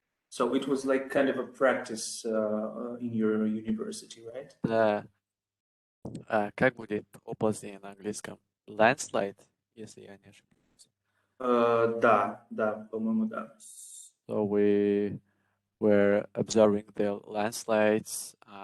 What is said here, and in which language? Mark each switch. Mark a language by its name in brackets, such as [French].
[English] So it was like kind of a practice in your university, right? [Russian] Как будет оползень на английском? Landslide, если я не ошибаюсь. Да, по-моему, да. [English] So we were observing the landslides.